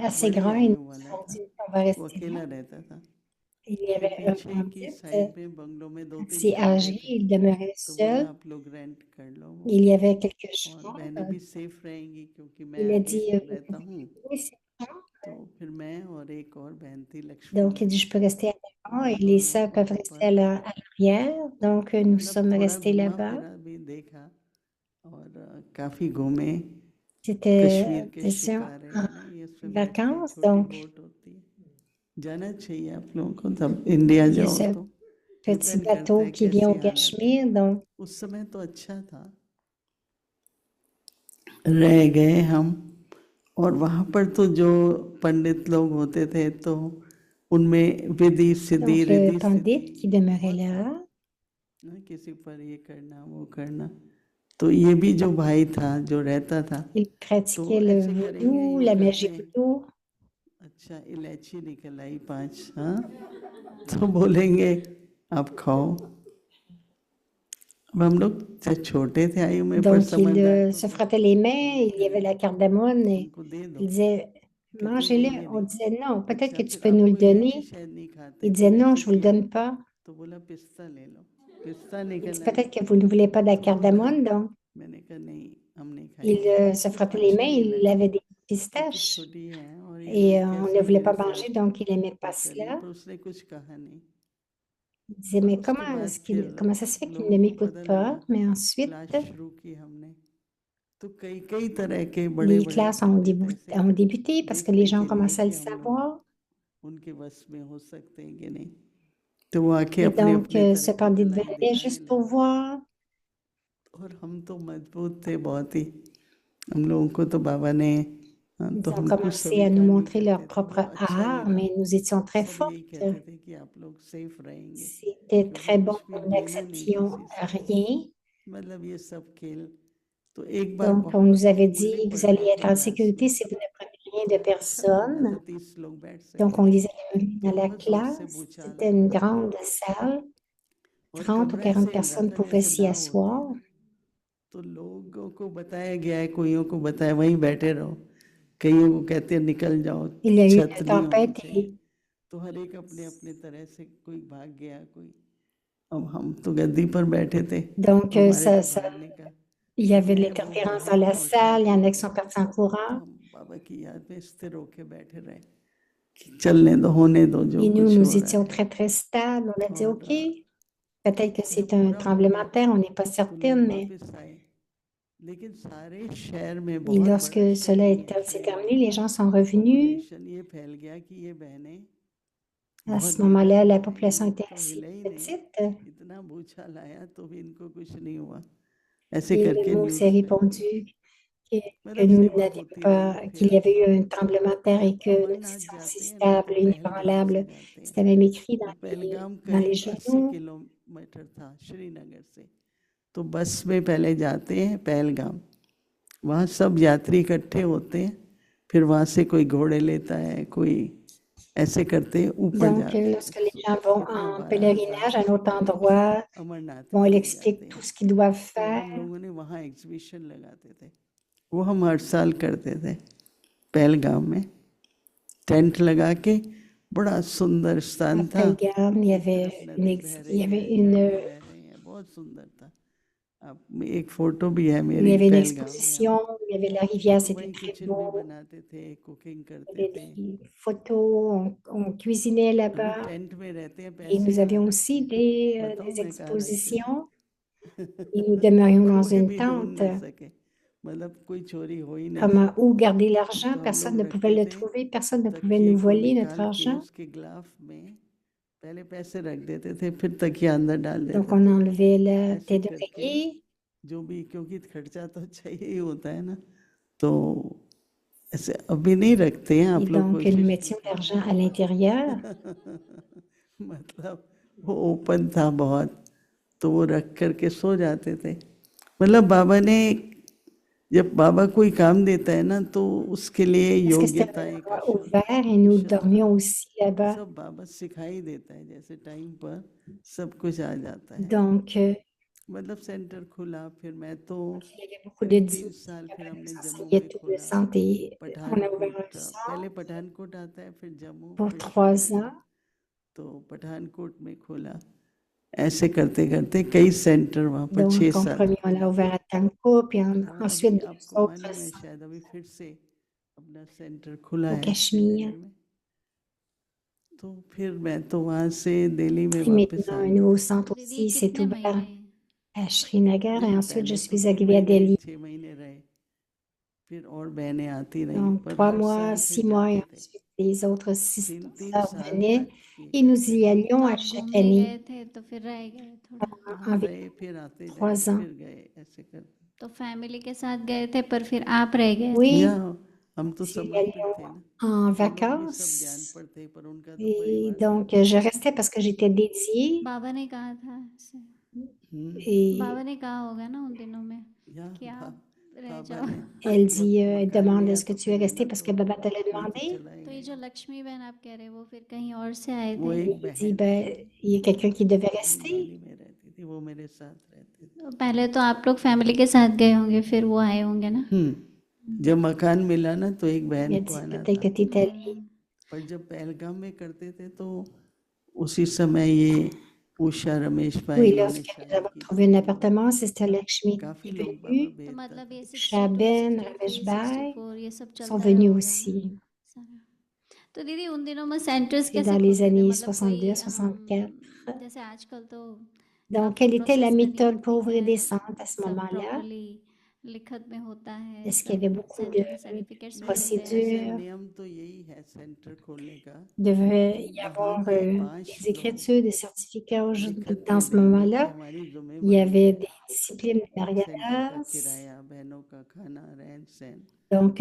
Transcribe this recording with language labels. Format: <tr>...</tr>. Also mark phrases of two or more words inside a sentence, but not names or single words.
<fr>assez</fr> <hi>बड़े</hi> <fr>grand et</fr> <hi>आयु</hi> <fr>nous</fr> <hi>वाला</hi> <fr>avons</fr> <hi>था,</hi> <fr>dit on va</fr> <hi>वो</hi> <fr>rester là.</fr> <hi>अकेला रहता था।</hi> <fr>Il y</fr> <hi>फिर</hi> <fr>avait un</fr> <hi>पीछे की</hi> <fr>pandit</fr> <hi>साइड में बंगलों में 2-3</hi> <fr>assez</fr> <hi>कमरे</hi> <fr>âgé,</fr> <hi>थे,</hi> <fr>il demeurait</fr> <hi>तो बोला</hi> <fr>seul.</fr> <hi>आप लोग रेंट कर लो वो,</hi> <fr>Il y avait quelques</fr> <hi>और</hi> <fr>chambres.</fr> <hi>बहनें भी सेफ रहेंगी क्योंकि मैं</hi> <fr>Il a</fr> <hi>आगे</hi> <fr>dit, vous</fr> <hi>रहता</hi> <fr>pouvez</fr> <hi>हूँ।</hi> <fr>louer ces chambres.</fr> <hi>तो फिर मैं और एक और बहन थी लक्ष्मी</hi> <fr>Donc, il</fr> <hi>बाई,</hi> <fr>dit, je peux rester à</fr> <hi>तो</hi> <fr>l'avant et</fr> <hi>हम</hi> <fr>les</fr> <hi>दोनों</hi> <fr>sœurs peuvent</fr> <hi>वहाँ</hi> <fr>rester</fr> <hi>पर</hi> <fr>à l'arrière. Donc, nous</fr> <hi>मतलब</hi> <fr>sommes</fr> <hi>थोड़ा</hi> <fr>restés</fr> <hi>घूमा</hi> <fr>là-bas.</fr> <hi>फिरा भी देखा और काफ़ी घूमे।</hi> <fr>C'était,</fr> <hi>कश्मीर के</hi> <fr>disons,</fr> <hi>शिकारे</hi> <fr>en</fr> <hi>ना, ये उसमें बैठ के</hi> <fr>vacances.</fr> <hi>छोटी</hi> <fr>Donc,</fr> <hi>बोट होती है, जाना चाहिए आप लोगों को, तब इंडिया</hi> <fr>il y a</fr> <hi>जाओ</hi> <fr>ce</fr> <hi>तो</hi> <fr>petit</fr> <hi>डिपेंड करता</hi> <fr>bateau</fr> <hi>है</hi> <fr>qui vient</fr> <hi>कैसी</hi> <fr>au</fr> <hi>हालत है।</hi> <fr>Cachemire. Donc,</fr> <hi>उस समय तो अच्छा था, रह गए हम। और वहाँ पर तो जो पंडित लोग होते थे तो उनमें विधि सिद्धि</hi> <fr>donc le</fr> <hi>रिद्धि</hi> <fr>pandit</fr> <hi>सिद्धि</hi> <fr>qui demeurait</fr> <hi>बहुत</hi> <fr>là,</fr> <hi>था ना, किसी पर ये करना वो करना। तो ये भी जो भाई था जो रहता था,</hi> <fr>il</fr> <hi>तो</hi> <fr>pratiquait le</fr> <hi>ऐसे करेंगे</hi> <fr>voodoo,</fr> <hi>यूँ</hi> <fr>la</fr> <hi>करते</hi> <fr>magie</fr> <hi>हैं,</hi> <fr>voodoo.</fr> <hi>अच्छा इलायची निकल आई 5, हाँ तो बोलेंगे आप खाओ। अब हम लोग जब छोटे थे आयु में, पर</hi> <fr>Donc, il</fr> <hi>समझदार तो</hi> <fr>se</fr> <hi>थे,</hi> <fr>frottait les</fr> <hi>तो</hi> <fr>mains,</fr> <hi>ये</hi> <fr>il y avait la</fr> <hi>करेंगे</hi> <fr>cardamone et</fr> <hi>हमको दे दो,</hi> <fr>il disait,</fr> <hi>कहते नहीं</hi> <fr>mangez-le.</fr> <hi>ये</hi> <fr>On</fr> <hi>नहीं।</hi> <fr>disait non, peut-être que</fr> <hi>अच्छा</hi> <fr>tu</fr> <hi>फिर</hi> <fr>peux nous</fr> <hi>आपको</hi> <fr>le</fr> <hi>इलायची</hi> <fr>donner.</fr> <hi>शायद नहीं खाते,</hi> <fr>Il</fr> <hi>फिर</hi> <fr>disait non,</fr> <hi>ऐसे</hi> <fr>je vous le</fr> <hi>किया</hi> <fr>donne pas.</fr> <hi>तो बोला पिस्ता ले लो, पिस्ता</hi> <fr>Il dit</fr> <hi>निकल आया</hi> <fr>peut-être que vous ne voulez pas de la</fr> <hi>तो बोला</hi> <fr>cardamome, donc</fr> <hi>मैंने कहा नहीं हम नहीं</hi> <fr>il</fr> <hi>खाएंगे।</hi> <fr>se frottait les</fr> <hi>अच्छा</hi> <fr>mains,</fr> <hi>ये</hi> <fr>il</fr> <hi>लगा</hi> <fr>avait des</fr> <hi>क्योंकि</hi> <fr>pistaches</fr> <hi>छोटी है और ये</hi> <fr>et</fr> <hi>लोग</hi> <fr>on</fr> <hi>कैसे</hi> <fr>ne voulait</fr> <hi>मेरे</hi> <fr>pas</fr> <hi>साथ</hi> <fr>manger, donc il n'aimait</fr> <hi>वो</hi> <fr>pas</fr> <hi>कर रही है,</hi> <fr>cela.</fr> <hi>पर उसने कुछ कहा नहीं।</hi> <fr>Il disait,</fr> <hi>और</hi> <fr>mais</fr> <hi>उसके बाद फिर</hi> <fr>comment ça se fait qu'il ne</fr> <hi>लोगों को</hi> <fr>m'écoute</fr> <hi>पता</hi> <fr>pas?</fr> <hi>लगा,</hi> <fr>Mais ensuite,</fr> <hi>क्लास शुरू की हमने, तो कई कई तरह के बड़े</hi> <fr>les</fr> <hi>बड़े</hi> <fr>classes</fr> <hi>पंडित ऐसे</hi> <fr>ont débuté parce que les</fr> <hi>देखने</hi> <fr>gens</fr> <hi>के लिए</hi> <fr>commençaient à le</fr> <hi>कि हम लोग</hi> <fr>savoir.</fr> <hi>उनके बस में हो सकते हैं कि नहीं, तो वो आके</hi> <fr>Et</fr> <hi>अपने</hi> <fr>donc,</fr> <hi>अपने</hi> <fr>ce</fr> <hi>तरह की</hi> <fr>pandit</fr> <hi>कलाई</hi> <fr>venait</fr> <hi>दिखाने</hi> <fr>juste pour</fr> <hi>लगे।</hi> <fr>voir.</fr> <hi>और हम तो मजबूत थे बहुत ही, हम लोगों को तो बाबा ने</hi> <fr>Ils</fr> <hi>तो</hi> <fr>ont</fr> <hi>हम कुछ</hi> <fr>commencé à</fr> <hi>स्वीकार</hi> <fr>nous</fr> <hi>नहीं</hi> <fr>montrer leur</fr> <hi>करते थे,</hi> <fr>propre</fr> <hi>वो अच्छा ही</hi> <fr>art,</fr> <hi>रहा।</hi> <fr>mais nous étions très</fr> <hi>सब यही</hi> <fr>fortes.</fr> <hi>कहते थे कि आप लोग सेफ रहेंगे,</hi> <fr>C'était</fr> <hi>क्योंकि</hi> <fr>très bon,</fr> <hi>कुछ भी</hi> <fr>nous</fr> <hi>लेना नहीं</hi> <fr>n'acceptions</fr> <hi>किसी से,</hi> <fr>rien.</fr> <hi>मतलब ये सब खेल। तो एक बार</hi> <fr>Donc, on</fr> <hi>बहुत</hi> <fr>nous avait</fr> <hi>फूले</hi> <fr>dit, vous</fr> <hi>पड़</hi> <fr>allez</fr> <hi>गए</hi> <fr>être</fr> <hi>थे</hi> <fr>en</fr> <hi>क्लास</hi> <fr>sécurité</fr> <hi>में,</hi> <fr>si vous ne prenez rien de</fr> <hi>अच्छा लगा था,</hi> <fr>personne.</fr> <hi>30 लोग बैठ</hi> <fr>Donc,</fr> <hi>सकते</hi> <fr>on</fr> <hi>थे,</hi> <fr>les avait menés</fr> <hi>तो</hi> <fr>dans la</fr> <hi>बहुत जोर से</hi> <fr>classe.</fr> <hi>बूछा</hi> <fr>C'était</fr> <hi>लगा</hi> <fr>une</fr> <hi>था</hi> <fr>grande salle.</fr> <hi>और</hi> <fr>30 ou</fr> <hi>कमरा</hi> <fr>40</fr> <hi>ऐसे हिल रहा</hi> <fr>personnes</fr> <hi>था</hi> <fr>pouvaient</fr> <hi>जैसे</hi> <fr>s'y</fr> <hi>नाव होती है</hi> <fr>asseoir.</fr> <hi>ना, तो लोगों को बताया गया है, कोइयों को बताया वहीं बैठे रहो, कईयों को कहते हैं निकल जाओ,</hi> <fr>Il y a eu</fr> <hi>छत</hi> <fr>une</fr> <hi>नहीं होनी</hi> <fr>tempête</fr> <hi>चाहिए,</hi> <fr>et</fr> <hi>तो हर एक अपने अपने तरह से कोई भाग गया कोई। अब हम तो गद्दी पर बैठे थे,</hi> <fr>donc</fr> <hi>तो हमारे तो भागने का</hi> <fr>il y avait</fr> <hi>मैं वो</hi> <fr>l'interférence dans</fr> <hi>बहन</hi> <fr>la</fr> <hi>और</hi> <fr>salle. Il y en a</fr> <hi>शादी</hi> <fr>qui sont</fr> <hi>थी,</hi> <fr>partis en</fr> <hi>तो</hi> <fr>courant.</fr> <hi>हम बाबा की याद में स्थिर होके बैठे रहे कि चलने दो, होने दो जो</hi> <fr>Et nous,</fr> <hi>कुछ हो</hi> <fr>nous</fr> <hi>रहा</hi> <fr>étions</fr> <hi>है।</hi> <fr>très, très stables. On a dit,</fr> <hi>और</hi> <fr>OK, peut-être que</fr> <hi>जब</hi> <fr>c'est un</fr> <hi>पूरा हो</hi> <fr>tremblement</fr> <hi>गया</hi> <fr>de terre, on n'est pas</fr> <hi>तो</hi> <fr>certaine,</fr> <hi>लोग</hi> <fr>mais</fr> <hi>वापस आए, लेकिन सारे शहर में,</hi> <fr>et</fr> <hi>बहुत</hi> <fr>lorsque</fr> <hi>बड़ा शहर</hi> <fr>cela</fr> <hi>नहीं है</hi> <fr>s'est</fr> <hi>श्रीनगर,</hi> <fr>terminé, les gens sont revenus.</fr> <hi>पॉपुलेशन ये फैल गया कि ये बहनें</hi> <fr>À</fr> <hi>बहुत</hi> <fr>ce moment-là,</fr> <hi>बेकार</hi> <fr>la</fr> <hi>हैं,</hi> <fr>population</fr> <hi>ये</hi> <fr>était</fr> <hi>तो</hi> <fr>assez</fr> <hi>हिले ही नहीं,</hi> <fr>petite</fr> <hi>इतना बूछा लाया तो भी इनको कुछ नहीं हुआ, ऐसे</hi> <fr>et le</fr> <hi>करके</hi> <fr>mot s'est</fr> <hi>न्यूज़ फैल गई।</hi> <fr>répandu que, que</fr> <hi>मतलब</hi> <fr>nous</fr> <hi>सेवा</hi> <fr>n'avions</fr> <hi>होती रही।</hi> <fr>pas, qu'il</fr> <hi>फिर</hi> <fr>y avait eu un tremblement de terre et</fr> <hi>जब</hi> <fr>que nous</fr> <hi>अमरनाथ</hi> <fr>étions aussi</fr> <hi>जाते हैं ना तो</hi> <fr>stables,</fr> <hi>पहलगाम से</hi> <fr>inébranlables.</fr> <hi>जाते हैं,</hi> <fr>C'était même écrit</fr> <hi>तो पहलगाम</hi> <fr>dans les</fr> <hi>करीब 80</hi> <fr>journaux.</fr> <hi>किलोमीटर था श्रीनगर से, तो बस में पहले जाते हैं पहलगाम, वहाँ सब यात्री इकट्ठे होते हैं, फिर वहाँ से कोई घोड़े लेता है, कोई ऐसे करते ऊपर</hi> <fr>Donc,</fr> <hi>जाते हैं।</hi> <fr>lorsque les gens vont</fr> <hi>कितना</hi> <fr>en</fr> <hi>12,000</hi> <fr>pèlerinage à un autre</fr> <hi>फीट</hi> <fr>endroit,</fr> <hi>अमरनाथ</hi> <fr>bon,</fr> <hi>के</hi> <fr>il</fr> <hi>लिए</hi> <fr>explique</fr> <hi>जाते</hi> <fr>tout</fr> <hi>हैं।</hi> <fr>ce qu'ils doivent</fr> <hi>तो</hi> <fr>faire.</fr> <hi>हम लोगों ने वहाँ एग्जीबिशन लगाते थे, वो हम हर साल करते थे पहलगाम में, टेंट लगा के, बड़ा सुंदर</hi> <fr>À</fr> <hi>स्थान था,</hi> <fr>Pelgam, il y</fr> <hi>एक</hi> <fr>avait</fr> <hi>तरफ नदी बह</hi> <fr>il</fr> <hi>रही</hi> <fr>y avait</fr> <hi>है, झरने</hi> <fr>une,</fr> <hi>बह रहे हैं, बहुत सुंदर था। अब एक फोटो भी है</hi> <fr>il y</fr> <hi>मेरी</hi> <fr>avait une</fr> <hi>पहलगाम में, हम</hi> <fr>exposition, il y avait la rivière,</fr> <hi>तो</hi> <fr>c'était</fr> <hi>वहीं</hi> <fr>très</fr> <hi>किचन भी</hi> <fr>beau.</fr> <hi>बनाते थे, कुकिंग</hi> <fr>Il</fr> <hi>करते</hi> <fr>y avait</fr> <hi>थे।</hi> <fr>des photos, on cuisinait</fr> <hi>अभी</hi> <fr>là-bas.</fr> <hi>टेंट में रहते हैं,</hi> <fr>Et</fr> <hi>पैसे</hi> <fr>nous</fr> <hi>कहाँ</hi> <fr>avions</fr> <hi>लगते</hi> <fr>aussi</fr> <hi>हैं, बताओ</hi> <fr>des</fr> <hi>मैं कहाँ रखते थे।</hi> <fr>expositions et nous demeurions dans</fr> <hi>कोई</hi> <fr>une</fr> <hi>भी ढूंढ</hi> <fr>tente.</fr> <hi>नहीं सके, मतलब कोई चोरी हो ही नहीं</hi> <fr>Comment,</fr> <hi>सकती,</hi> <fr>où garder l'argent?</fr> <hi>तो हम</hi> <fr>Personne</fr> <hi>लोग</hi> <fr>ne pouvait</fr> <hi>रखते</hi> <fr>le</fr> <hi>थे।</hi> <fr>trouver, personne ne pouvait</fr> <hi>तकिए</hi> <fr>nous</fr> <hi>को</hi> <fr>voler notre</fr> <hi>निकाल के</hi> <fr>argent.</fr> <hi>उसके ग्लाफ में पहले पैसे रख देते थे, फिर तकिया अंदर डाल</hi> <fr>Donc,</fr> <hi>देते</hi> <fr>on</fr> <hi>थे,</hi> <fr>enlevait la</fr> <hi>ऐसे</hi> <fr>tête</fr> <hi>करके</hi> <fr>d'oreiller.</fr> <hi>जो भी, क्योंकि खर्चा तो चाहिए ही होता है ना, तो ऐसे अभी नहीं रखते हैं</hi> <fr>Et</fr> <hi>आप लोग,</hi> <fr>donc, nous</fr> <hi>कोशिश</hi> <fr>mettions</fr> <hi>कीजिए।</hi> <fr>l'argent à l'intérieur.</fr> <hi>मतलब वो ओपन था बहुत, तो वो रख करके सो जाते थे। मतलब बाबा ने, जब बाबा कोई काम देता है ना, तो उसके लिए</hi> <fr>Parce que c'était un</fr> <hi>योग्यताएं का</hi> <fr>endroit ouvert et nous dormions aussi là-bas.</fr> <hi>सब बाबा सिखाई देता है, जैसे टाइम पर सब कुछ आ जाता है।</hi> <fr>Donc,</fr> <hi>मतलब सेंटर खुला, फिर मैं तो</hi> <fr>il y avait beaucoup de</fr> <hi>करीब 3</hi> <fr>dîners.</fr> <hi>साल फिर हमने</hi> <fr>Ça</fr> <hi>जम्मू</hi> <fr>enseignait</fr> <hi>में</hi> <fr>tout le</fr> <hi>खोला,</hi> <fr>centre et on a ouvert</fr> <hi>पठानकोट,</hi> <fr>un</fr> <hi>पहले</hi> <fr>centre</fr> <hi>पठानकोट आता है, फिर जम्मू,</hi> <fr>pour</fr> <hi>फिर</hi> <fr>3</fr> <hi>श्रीनगर,</hi> <fr>ans.</fr> <hi>तो पठानकोट में खोला। ऐसे करते करते कई सेंटर वहाँ पर</hi> <fr>Donc,</fr> <hi>6</hi> <fr>en</fr> <hi>साल</hi> <fr>premier, on</fr> <hi>खोले।</hi> <fr>a ouvert à Tanko, puis</fr> <hi>और</hi> <fr>ensuite</fr> <hi>अभी</hi> <fr>deux</fr> <hi>आपको</hi> <fr>autres</fr> <hi>मालूम है</hi> <fr>centres</fr> <hi>शायद, अभी फिर से अपना सेंटर खुला</hi> <fr>au</fr> <hi>है</hi> <fr>Cachemire.</fr> <hi>श्रीनगर में। तो फिर मैं तो वहाँ से दिल्ली में</hi> <fr>Puis</fr> <hi>वापस</hi> <fr>maintenant,</fr> <hi>आ</hi> <fr>un</fr> <hi>गया।</hi> <fr>nouveau centre</fr> <hi>दीदी</hi> <fr>aussi s'est</fr> <hi>कितने</hi> <fr>ouvert</fr> <hi>महीने</hi> <fr>à Srinagar et</fr> <hi>नहीं,</hi> <fr>ensuite je</fr> <hi>पहले तो</hi> <fr>suis</fr> <hi>3</hi> <fr>arrivée à</fr> <hi>महीने</hi> <fr>Delhi.</fr> <hi>6 महीने रहे, फिर और बहनें आती रहीं,</hi> <fr>Donc,</fr> <hi>पर</hi> <fr>3</fr> <hi>हर</hi> <fr>mois,</fr> <hi>साल</hi> <fr>6</fr> <hi>फिर</hi> <fr>mois et</fr> <hi>जाते थे।</hi> <fr>ensuite les autres</fr> <hi>3</hi> <fr>sœurs</fr> <hi>साल</hi> <fr>venaient</fr> <hi>तक ये</hi> <fr>et nous y</fr> <hi>करते रहे,</hi> <fr>allions</fr> <hi>तो</hi> <fr>à</fr> <hi>आप</hi> <fr>chaque</fr> <hi>घूमने</hi> <fr>année,</fr> <hi>गए थे तो फिर रह गए थोड़ा वहाँ</hi> <fr>environ</fr> <hi>रहे, फिर आते</hi> <fr>3</fr> <hi>जाते,</hi> <fr>ans.</fr> <hi>फिर गए, ऐसे करते। तो फैमिली के साथ गए थे पर फिर आप रह गए थे</hi> <fr>Oui,</fr> <hi>या हम तो</hi> <fr>nous y</fr> <hi>समर्पित</hi> <fr>allions</fr> <hi>थे ना,</hi> <fr>en</fr> <hi>वो लोग भी सब ज्ञान</hi> <fr>vacances.</fr> <hi>पर थे, पर उनका तो</hi> <fr>Et</fr> <hi>परिवार था।</hi> <fr>donc, je restais parce que j'étais dédiée.</fr> <hi>बाबा ने कहा था ऐसे,</hi> <fr>Et</fr> <hi>बाबा ने कहा होगा ना उन दिनों में या कि आप रह बाबा जाओ। ने</hi> <fr>elle dit,</fr> <hi>मकान</hi> <fr>demande</fr> <hi>लिया</hi> <fr>est-ce que</fr> <hi>तो</hi> <fr>tu es</fr> <hi>फिर</hi> <fr>resté</fr> <hi>रहना</hi> <fr>parce</fr> <hi>तो</hi> <fr>que Baba te l'a</fr> <hi>लेके</hi> <fr>demandé?</fr> <hi>चला ही तो ये जो गया। लक्ष्मी बहन आप कह रहे हैं वो फिर कहीं और से आए वो थे। एक</hi> <fr>Il dit,</fr> <hi>बहन</hi> <fr>ben,</fr> <hi>थी,</hi> <fr>il y a quelqu'un qui devait</fr> <hi>वो</hi> <fr>rester.</fr> <hi>दिल्ली में रहती थी, वो मेरे साथ रहती थी। तो पहले तो आप लोग फैमिली के साथ गए होंगे फिर वो आए होंगे ना। जब मकान मिला ना तो एक</hi> <fr>Il</fr> <hi>बहन</hi> <fr>a</fr> <hi>को</hi> <fr>dit</fr> <hi>आना</hi> <fr>peut-être que</fr> <hi>था,</hi> <fr>tu es allé.</fr> <hi>पर जब पहलगाम में करते थे तो उसी समय ये उषा रमेश भाई</hi> <fr>Oui,</fr> <hi>इन्होंने</hi> <fr>lorsque nous</fr> <hi>शादी</hi> <fr>avons</fr> <hi>की</hi> <fr>trouvé un</fr> <hi>थी,</hi> <fr>appartement, c'est Sister Lakshmi qui</fr> <hi>काफी</hi> <fr>est</fr> <hi>लोग बाबा</hi> <fr>venue.</fr> <hi>तो भेजता मतलब ये 62</hi> <fr>Shaben,</fr> <hi>63</hi> <fr>Ramesh Bhai</fr> <hi>64 ये सब</hi> <fr>sont</fr> <hi>चलता रहा</hi> <fr>venus</fr> <hi>होगा ना</hi> <fr>aussi.</fr> <hi>सारा। तो दीदी उन दिनों में सेंटर्स</hi> <fr>C'est</fr> <hi>कैसे</hi> <fr>dans les</fr> <hi>खुलते थे,</hi> <fr>années</fr> <hi>मतलब कोई</hi> <fr>62, 64.</fr> <hi>जैसे आजकल तो</hi> <fr>Donc,</fr> <hi>काफ़ी</hi> <fr>quelle était la</fr> <hi>प्रोसेस करनी</hi> <fr>méthode</fr> <hi>पड़ती</hi> <fr>pour ouvrir</fr> <hi>है,</hi> <fr>des centres à ce</fr> <hi>सब</hi> <fr>moment-là?</fr> <hi>प्रॉपरली लिखत में होता है,</hi> <fr>Est-ce qu'il y</fr> <hi>सब</hi> <fr>avait beaucoup</fr> <hi>सेंटर</hi> <fr>de</fr> <hi>के सर्टिफिकेट्स भी होते हैं। ऐसे</hi> <fr>procédures?</fr> <hi>नियम तो यही है सेंटर खोलने का</hi> <fr>Devait</fr> <hi>कि</hi> <fr>y</fr> <hi>वहाँ</hi> <fr>avoir</fr> <hi>के 5</hi> <fr>des</fr> <hi>लोग</hi> <fr>écritures, des certificats</fr> <hi>लिखत</hi> <fr>dans</fr> <hi>में</hi> <fr>ce</fr> <hi>देंगे कि</hi> <fr>moment-là.</fr> <hi>हमारी</hi> <fr>Il y</fr> <hi>जिम्मेवारी</hi> <fr>avait</fr> <hi>है</hi> <fr>des disciplines de</fr> <hi>सेंटर का</hi> <fr>mariage.</fr> <hi>किराया, बहनों का खाना, रहन सहन।</hi> <fr>Donc,</fr>